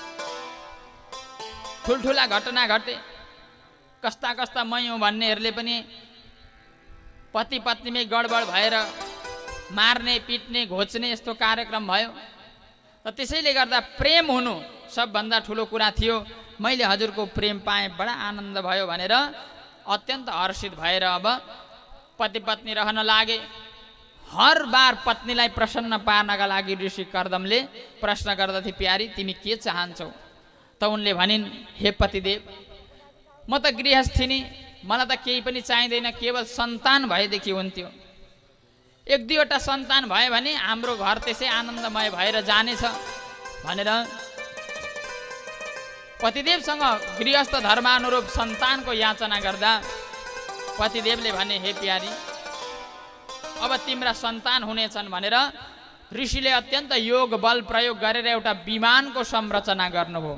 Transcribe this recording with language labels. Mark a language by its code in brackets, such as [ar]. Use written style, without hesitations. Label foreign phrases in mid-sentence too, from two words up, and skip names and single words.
[ne] ठुल्ठुला घटना घटे, कस्ता कस्ता मयौँ भन्नेहरूले पनि पति पत्नीमै गडबड भएर मार्ने पिट्ने घोच्ने यस्तो कार्यक्रम भयो। र त्यसैले गर्दा प्रेम हुनु सबभन्दा ठुलो कुरा थियो। मैले हजुरको प्रेम पाएँ, बडा आनन्द भयो भनेर अत्यन्त हर्षित भएर अब पति पत्नी रहन लागे। हर बार पत्नीलाई प्रसन्न पार्नका लागि ऋषि कर्दमले प्रश्न गर्दथे, प्यारी तिमी के चाहन्छौ? त उनले भनिन्, हे पतिदेव, म त गृहस्थी, मलाई त केही पनि चाहिँदैन, केवल सन्तान भएदेखि हुन्थ्यो। एक दुईवटा सन्तान भयो भने हाम्रो घर त्यसै आनन्दमय भएर जानेछ भनेर पतिदेवसँग गृहस्थ धर्मानुरूप सन्तानको याचना गर्दा पतिदेवले भने, हे प्यारी, अब तिम्रा सन्तान हुनेछन् भनेर ऋषिले अत्यन्त योग बल प्रयोग गरेर एउटा विमानको संरचना गर्नुभयो।